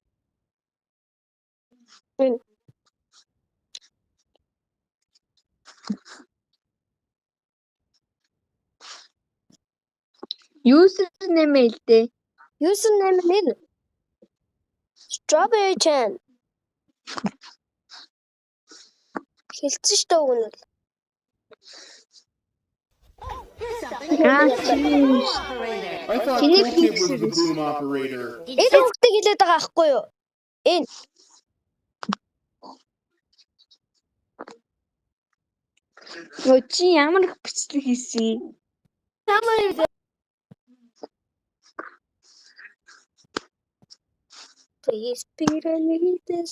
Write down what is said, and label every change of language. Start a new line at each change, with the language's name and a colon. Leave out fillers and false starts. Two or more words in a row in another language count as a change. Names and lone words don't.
Mongolian: Username хэлтэй. Username нь Strawberry Chan. Хэлсэн шүү дээ үг нь.
English: I thought Tooltip was the boom operator.
Mongolian: Энэ хүүхдээ хэлээд байгаа аахгүй юу? Энэ. Чи ямар их бичлэг хийсэн?
English: How many is it? Please, Peter, need this.